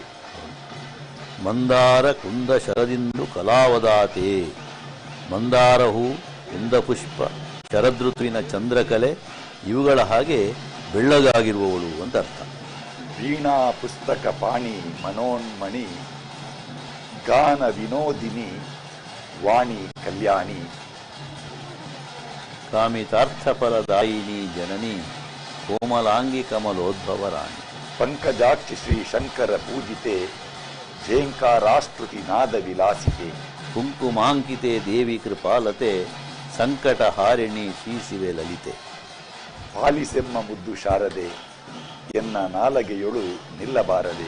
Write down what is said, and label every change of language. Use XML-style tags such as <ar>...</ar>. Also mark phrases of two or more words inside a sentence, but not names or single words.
<sa>ಮಂದಾರ ಕುಂದ ಶರದಿಂದು ಕಲಾವದಾತೆ,</sa> <kn>ಮಂದಾರ ಹೂ, ಕುಂದಪುಷ್ಪ, ಶರದೃತುವಿನ ಚಂದ್ರಕಲೆ ಇವುಗಳ ಹಾಗೆ ಬೆಳ್ಳಗಾಗಿರುವವಳು ಅಂತ ಅರ್ಥ. ವೀಣಾ ಪುಸ್ತಕ ಪಾಣಿ ಮನೋನ್ಮಣಿ, ಗಾನ ವಿನೋದಿನಿ ವಾಣಿ ಕಲ್ಯಾಣಿ. ಕಾಮಿತಾರ್ಥಫಲದಾಯಿನಿ ಜನನಿ, ಕೋಮಲಾಂಗಿ ಕಮಲೋದ್ಭವ ರಾಣಿ. ಪಂಕಜಾಕ್ಷಿ ಶ್ರೀ ಶಂಕರ ಪೂಜಿತೆ, ಝೇಂಕಾರಾಸ್ತುತಿ ನಾದ ವಿಲಾಸಿತೆ. ಕುಂಕುಮಾಂಕಿತೆ ದೇವಿ ಕೃಪಾಲತೆ, ಸಂಕಟ ಹಾರಿಣಿ ಶ್ರೀಸಿವೆ ಲಲಿತೆ. ಪಾಲಿಸೆಮ್ಮ ಮುದ್ದು ಶಾರದೆ, ಎನ್ನ ನಾಲಗೆಯೊಳು ನಿಲ್ಲಬಾರದೆ.</kn>